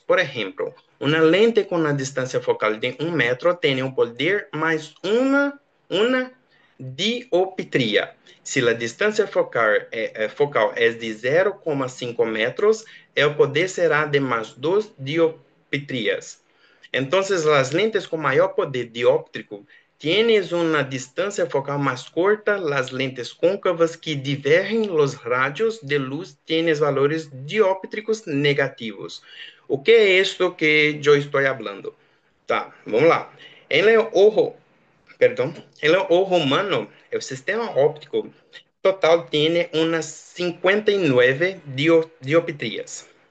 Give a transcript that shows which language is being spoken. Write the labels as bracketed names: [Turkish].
[Spanish] Por ejemplo, una lente con una distancia focal de 1 metro tiene un poder más una dioptría. [Portuguese] Se a distância focal é de 0,5 metros, o poder será de mais 2 dioptrias. Então, as lentes com maior poder dióptrico tienes uma distância focal mais corta, as lentes côncavas que divergem os radios de luz tienes valores dióptricos negativos. O que é isto que eu estou falando? Tá, vamos lá. [Spanish] Em ojo, perdão, el ojo humano, el sistema óptico total tiene unas 59 dioptrías.